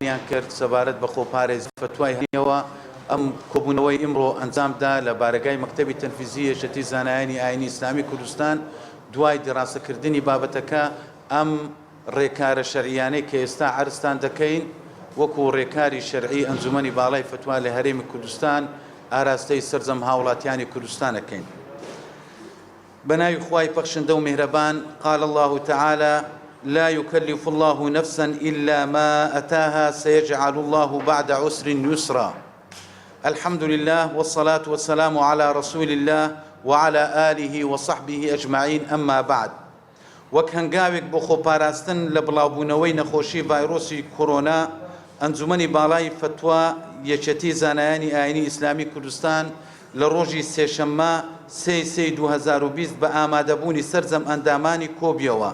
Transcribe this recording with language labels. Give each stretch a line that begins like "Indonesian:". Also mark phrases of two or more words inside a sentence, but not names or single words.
Central Kurdish: بەیانیان کرد سەبارەت بە خۆپارێزی فتوای هەنیەوە ئەم کۆبوونەوەی ئیمڕۆ ئەنجامدا لە بارگای مەکتەبی تەنفیزی یەکێتی زانایانی ئاینی ئیسلامی کوردستان دوای دراستکردنی بابەتەکە ئەم ڕێکارە شەرعیانەی کە ئێستا عەرزتان دەکەین وەکو ڕێکاری شەرعی ئەنجومەنی باڵای فتوا لە هەرێمی کوردستان ئاراستەی سەرجەم هاوڵاتیانی کوردستانەکەین. بناوی خوای بەخشندە و میهرەبان
Arabic: قال الله تعالى لا يكلف الله نفسا إلا ما أتاها سيجعل الله بعد عسر يسرا. الحمد لله والصلاة والسلام على رسول الله وعلى آله وصحبه أجمعين. أما بعد،
Central Kurdish: وەک هەنگاوێک بۆ خۆپاراستن لە بڵاوبوونەوەی نەخۆشی ڤایرۆسی کۆرۆنا ئەنجومەنی باڵای فتوا یەکێتی زانایانی ئاینی ئیسلامی کوردستان لە ڕۆژی سێشەممە 3/3/2020 بە ئامادەبوونی سەرجەم ئەندامانی کۆبیەوە.